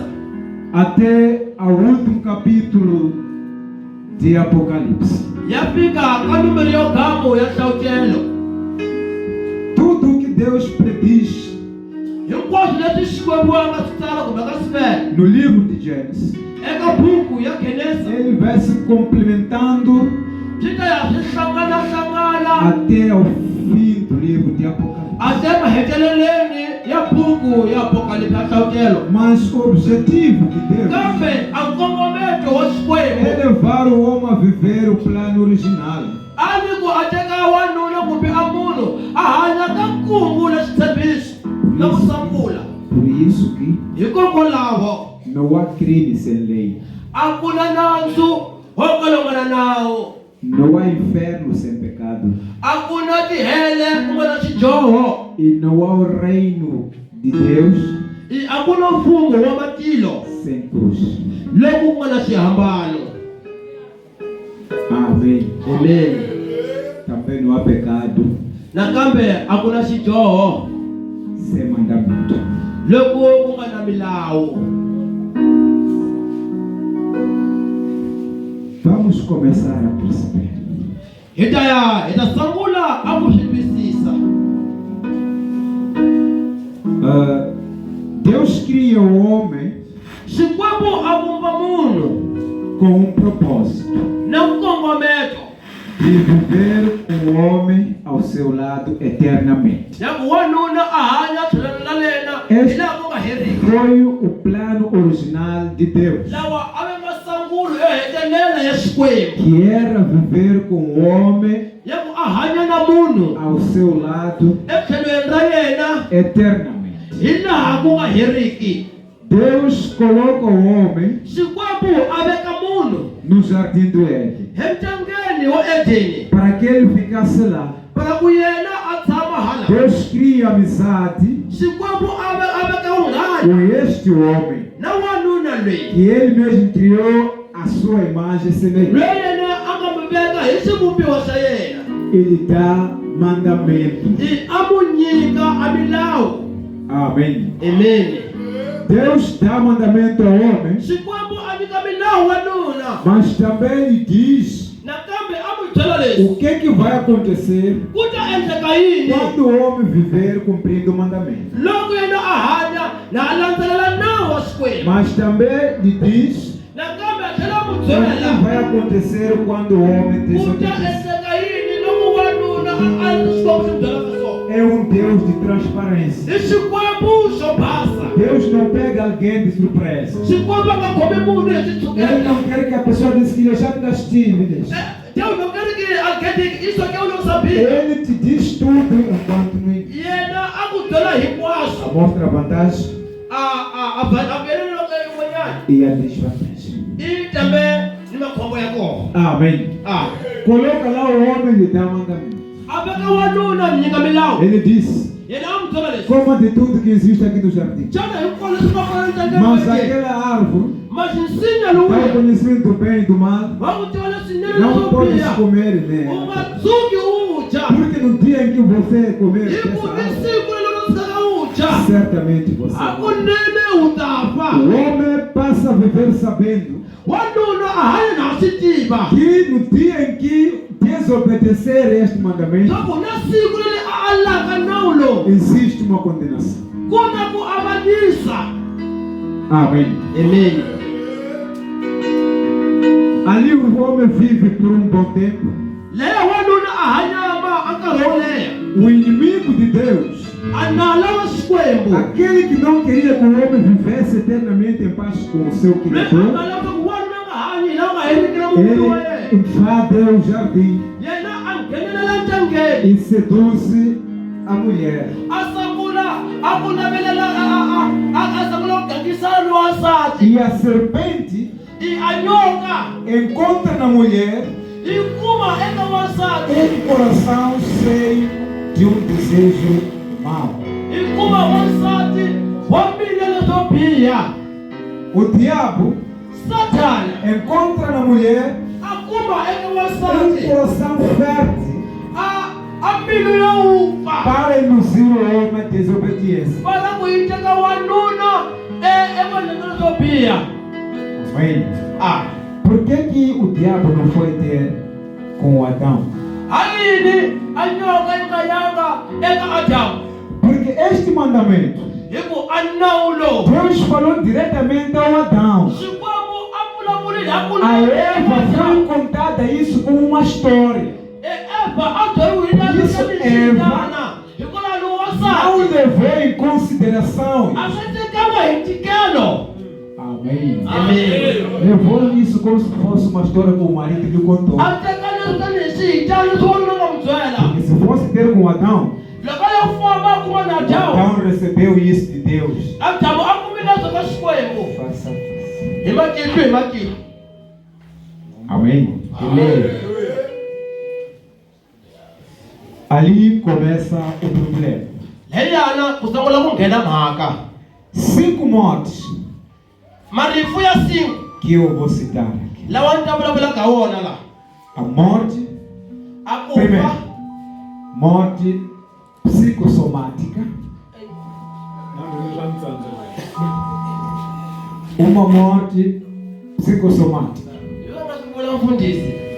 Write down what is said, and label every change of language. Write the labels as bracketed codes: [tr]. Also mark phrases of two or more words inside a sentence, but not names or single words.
[pt] até ao último capítulo de Apocalipse, [ts] ya fika ka numero yo gamo ya nhlawutelo. [pt] tudo o que Deus prediz [ts] Hinkwaswo leswi xikwembiwanga swi tsala kumbe ka sivela [pt] no livro de Gênesis, [ts] eka buku ya Genesa [pt] ele vai se complementando [ts] swi ta ya swi hlanganahlangana [pt] até ao fim do livro de Apocalipse. [ts] até maheteleleni ya buku ya Apokalipse ya nhlawutelo. [pt] Mas o objetivo de Deus [ts] Kambe a nkongometo wa [pt] é [ts] xikwembu [pt] levar o homem a viver o plano original. [ts] a ni ku a teka wanuna kumbe a munhu a hanya ka nkungu na xitshembiso na ku sangula. [pt] Por isso que [ts] Hikokwalaho [pt] não há crime sem lei, [ts] a ku na nandzu wo ka lowu nga na nawu, [pt] não há inferno sem pecado, [ts] a ku na tihele ku nga na xidyoho, [pt] e não há o reino de Deus [ts] a ku na mfungho wa matilo [pt] sem cruz. [ts] loku ku nga na xihambano. [pt] Amém. [ts] Amen. [pt] Também não há pecado [ts] Nakambe a ku na xidyoho [pt] sem mandamento. [ts] loku ku nga na milawu. [pt] Vamos começar a perceber. [ts] Hi ta sangula a ku swi twisisa. [pt] Deus cria o homem [ts] Xikwembu a vumba munhu [pt] com um propósito [ts] na nkongometo [pt] de viver o homem ao seu lado eternamente. [ts] ya ku wanuna a hanya tlhelelo la lena hi laha ku nga heriki. [pt] Foi o plano original de Deus, [ts] Lawa a ve masangulo yo hetelela ya xikwembu [pt] que era viver com o homem [ts] ya ku a hanya na munhu [pt] ao seu lado [ts] etlhelweni ra yena [pt] eternamente. [ts] hi laha ku nga heriki. [pt] Deus coloca o homem [ts] Xikwembu a veka munhu munhu [pt] no jardim do Éden, [ts] emtangeni wo Edeni [pt] para que ele ficasse lá. [ts] para ku yena a tshama hala [pt] Deus cria amizade [ts] Xikwembu a veka unghana [pt] com este homem, [ts] na wanuna loyi [pt] que ele mesmo criou a sua imagem e semelhança. [ts] loyi yena a nga mi veka hi swivumbiwa swa yena [pt] Ele dá mandamento. [ts] a mu nyika a milawu. [pt] Amém. [ts] Amen. [pt] Deus dá mandamento ao homem, [ts] Xikwembu a nyika milawu wanuna [pt] mas também ele diz [ts] nakambe a mu byela leswi [pt] o que vai acontecer [ts] ku ta endleka yini [pt] quando o homem viver cumprindo o mandamento. [ts] loko yena a hanya na a landzelela nawu wa Xikwembu. [pt] Mas também ele diz [ts] Nakambe a tlhela mu [pt] o [ts] byela [pt] que vai acontecer quando o homem [ts] ku ta [pt] desobedece. [ts] endleka yini loko wanuna a Xikwembu xi byelaka swona. [pt] É um Deus de transparência. [ts] I Xikwembu xo basa. [pt] Deus não pega alguém de surpresa. [ts] Xikwembu a nga khomi munhu hi [pt] Ele [ts] xitshuketa. [pt] não quer que a pessoa diz que ele já está tímida. Deus não quer que alguém isso aqui eu não sabia. Ele te diz tudo enquanto não [ts] Yena a ku byela hinkwaswo. [pt] mostra a vantagem [ts] A vuyelelo ka yin'wanyana [pt] e a desvantagem. [ts] i tambe ni makhombo ya kona. [pt] Amém. Coloca lá o homem e lhe dá mandamento. [ts] A veka wanuna mi nyika milawu. [pt] Ele diz: [ts] Yena a mu byela leswi. [pt] coma de tudo que existe aqui no jardim. [ts] Xana hinkwaswo leswi nga kona [pt] Mas [ts] ntangeni [pt] aquela árvore, [ts] mas nsinya [pt] dá o [ts] lowu [pt] conhecimento do bem e do mal, [ts] wa ku tiva leswinene [pt] não [ts] leswo [pt] podes [ts] biha [pt] comer [ts] u [pt] nela. [ts] nga tshuki u dya. [pt] Porque no dia em que você comer [ts] Hi ku [pt] dessa [ts] i [pt] árvore, [ts] siku leri u tshika u dya [pt] certamente você [ts] hakunene u ta fa. [pt] O homem passa a viver sabendo [ts] Wanuna a hanya na swi tiva [pt] que no dia em que desobedecer este mandamento, [ts] leswaku na siku leri a alaka nawu lowu [pt] existe uma condenação. [ts] ku na ku avanyisa. [pt] Amém. [ts] Amen. [pt] Ali o homem vive por um bom tempo. [ts] Leya wanuna a hanya a nkarhi wo leha [pt] O inimigo de Deus, [ts] a nala wa Xikwembu [pt] aquele que não queria que o homem vivesse eternamente em paz com o seu [ts] loyi a [pt] Criador, [ts] nga lava ku wanuna nga hanyi laha nga heriki na muviri wa yena. [pt] ele invade o jardim [ts] Yena a nghenelela ndyangeni [pt] e seduz a mulher. [ts] a sungula a ku navelela a sungula ku gangisana ni wansati. [pt] E a serpente [ts] A nyoka [pt] encontra na mulher [ts] yi kuma eka wansati [pt] coração cheio de um desejo mau. [ts] yi kuma wansati wa mbilu leswo biha. [pt] O diabo [ts] Satani [pt] encontra na mulher [ts] a kuma eka [pt] um [ts] wansati [pt] coração fértil [ts] a mbilu yo ufa [pt] para induzir o homem à desobediência. [ts] vala ku yi teka wanuna evanheni leswo biha. [pt] Amém. Por que o diabo não foi ter com Adão? [ts] Halini a nyoka yi nga yanga eka Adamu [pt] Porque este mandamento, [ts] hi ku a nawu lowu [pt] Deus falou diretamente ao Adão. [ts] Xikwembu a vulavurile [pt] A Eva foi contada isso como uma história. [ts] Eva a byeriwile [pt] Isso, [ts] leswixitana hikwalaho [pt] Não [ts] wansati [pt] levou em consideração. [ts] a swi tekanga hi ntikelo. [pt] Amém. Amém. Levou isso como se fosse uma história que o marido lhe contou. [ts] A teka leswi tanihi swihitano leswi wanuna nga mu byela. [pt] Porque se fosse ter com Adão, [ts] Loko yo famba a kuma na Adamu [pt] Adão recebeu isso de Deus. [ts] Adamu a kumile swo ka Xikwembu [pt] Faça. [ts] hi matihlo hi matihlo. [pt] Amém. Amém. Ali começa o problema. [ts] Leyana ku sungula ku nghena mhaka [pt] 5 mortes [ts] marifu ya 5 [pt] que eu vou citar aqui. [ts] lawa ni ta vulavulaka hi wona laha. [pt] A morte, [ts] A [pt] primeiro, [ts] kufa [pt] morte psicossomática. Uma morte psicossomática. [ts] hi yona swi vula mfundhisi.